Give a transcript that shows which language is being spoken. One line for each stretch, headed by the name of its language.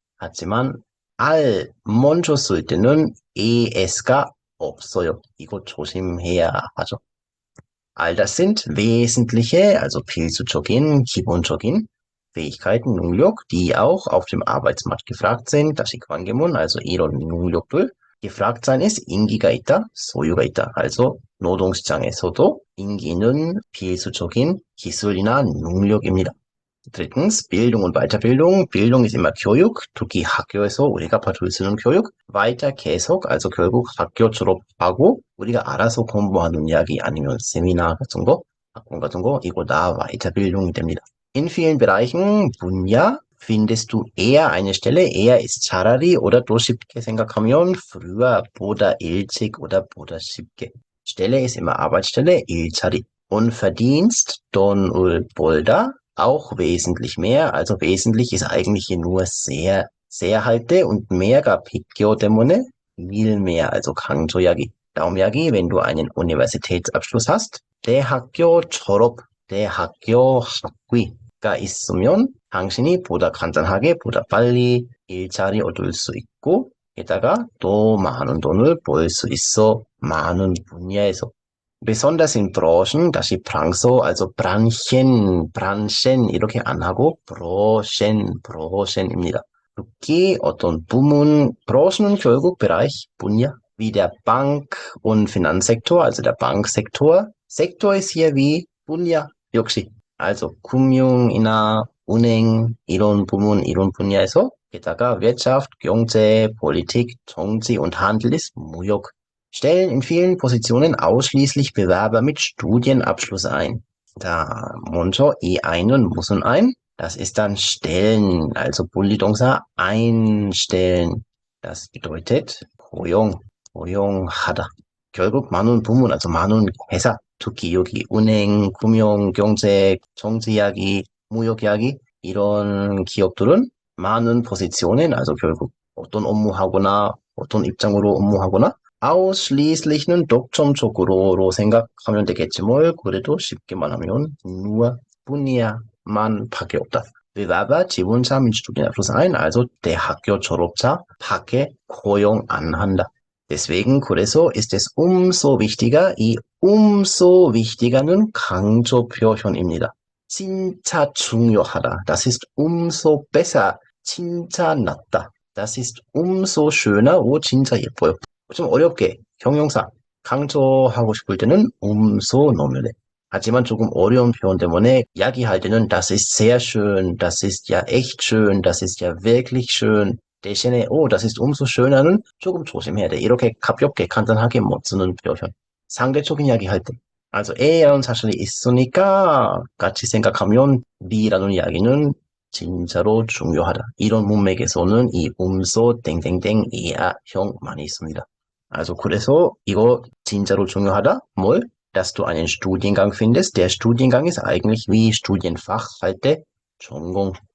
Korean: 하지만 all 먼저 쓸 때는 es가 없어요. 이거 조심해야 하죠.
German: all das sind wesentliche, also
Korean: 필수적인, 기본적인
German: Fähigkeiten, 능력, die auch auf dem Arbeitsmarkt gefragt sind.
Korean: 다시 관계문, also 이런 능력들.
German: gefragt sein ist
Korean: 인기가 있다, 소유가 있다. also 노동시장에서도 인기는 필수적인 기술이나 능력입니다.
German: Drittens, Bildung und Weiterbildung. Bildung ist immer
Korean: 교육, 특히 학교에서 우리가 받을 수 있는 교육. weiter 계속, also 결국 학교 졸업하고 우리가 알아서 공부하는 이야기 아니면 세미나 같은 거, 학원 같은 거, 이거 다 Weiterbildung이 됩니다.
German: In vielen Bereichen, 분야, findest du eher eine Stelle, eher ist 차라리 oder
Korean: 또 쉽게 생각하면
German: früher,
Korean: 보다 일찍
German: oder
Korean: 보다 쉽게.
German: Stelle ist immer Arbeitsstelle, 일자리. Und Verdienst,
Korean: 돈을 벌다,
German: auch wesentlich mehr. Also wesentlich ist eigentlich hier nur sehr, sehr halte und mehr가 비교 때문에 viel mehr, also 강조약이.
Korean: 다음 이야기,
German: wenn du einen Universitätsabschluss hast,
Korean: 대학교 졸업, 대학교 학위가 있으면 당신이 보다 간단하게, 보다 빨리 일자리 얻을 수 있고, 게다가 또 많은 돈을 벌 수 있어. 많은 분야에서.
German: besonders in Branchen, 다시 branso, also Branchen
Korean: 이렇게 안 하고
German: Branchen입니다.
Korean: 특히 어떤 부문,
German: Branchen 결국 Bereich, 분야, wie der Bank- und Finanzsektor, also der Banksektor. Sektor ist hier wie 분야, 역시.
Korean: Also 금융이나 은행, 이런 부문, 이런 분야에서 게다가 Wirtschaft, 경제, Politik, 정치 und Handel ist 무역.
German: Stellen in vielen Positionen ausschließlich Bewerber mit Studienabschluss ein. Da 먼저 이 einen müssen ein. Das ist dann stellen, also Bullidongsa einstellen. Das bedeutet 고용하다.
Korean: 결국 많은 부문, also 많은 회사, 특히 여기 은행, 금융, 경제, 정치 이야기, 무역 이야기 이런 기업들은 많은 포지션은, also 결국 어떤 업무하거나 어떤 입장으로 업무하거나 ausschließlich는 독점적으로로 생각하면 되겠지 뭘 그래도 쉽게 말하면 nur 분야만 밖에 없다. Bewerber 지원자
German: mit Studienabschluss ein,
Korean: also 대학교 졸업자 밖에 고용 안 한다.
German: Deswegen 그래서 ist es umso wichtiger, 이 umso wichtiger는 강조 표현입니다.
Korean: 진짜 중요하다.
German: Das ist umso besser.
Korean: 진짜 낫다.
German: Das ist umso schöner.
Korean: 오, 진짜 예뻐요. 좀 어렵게 형용사 강조하고 싶을 때는 umso 넣으면 돼. 하지만 조금 어려운 표현 때문에 이야기할 때는
German: das ist sehr schön, das ist ja echt schön, das ist ja wirklich schön.
Korean: 대신에
German: das ist umso schöner는
Korean: 조금 조심해야 돼. 이렇게 가볍게 간단하게 못 쓰는 표현. 상대적인 이야기할 때. also A라는 사실이 있으니까 같이 생각하면 B라는 이야기는 진짜로 중요하다. 이런 문맥에서는 이 umso 땡땡땡 이하형 많이 있습니다. Also 그래서 이거 진짜로 중요하다. 뭘?
German: Dass du einen Studiengang findest. Der Studiengang ist eigentlich wie Studienfach 할 때 전공.